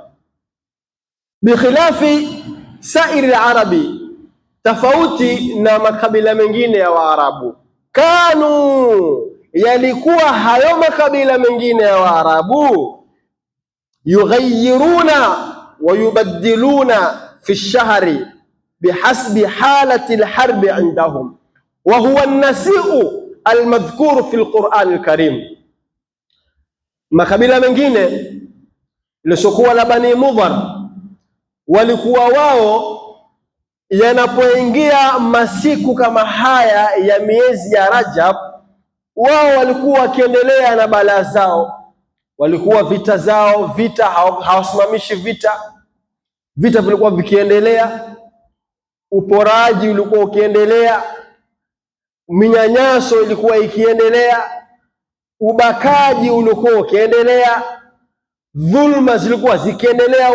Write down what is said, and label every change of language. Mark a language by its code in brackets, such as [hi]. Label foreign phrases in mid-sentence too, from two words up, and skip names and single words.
[ar] بخلاف سائر العرب, [sw] tofauti na makabila mengine ya Waarabu. [ar] Kanu, [sw] yalikuwa hayo makabila mengine ya Waarabu, [ar] يغيرون ويبدلون في الشهر بحسب حالة الحرب عندهم وهو النسيء المذكور في القرآن الكريم. [sw] Makabila mengine lisokuwa la Bani Mudhar walikuwa wao yanapoingia masiku kama haya ya miezi ya Rajab, wao walikuwa wakiendelea na balaa zao, walikuwa vita zao, vita hawasimamishi vita, vita vilikuwa vikiendelea, uporaji ulikuwa ukiendelea, minyanyaso ilikuwa ikiendelea, ubakaji ulikuwa ukiendelea, dhulma zilikuwa zikiendelea.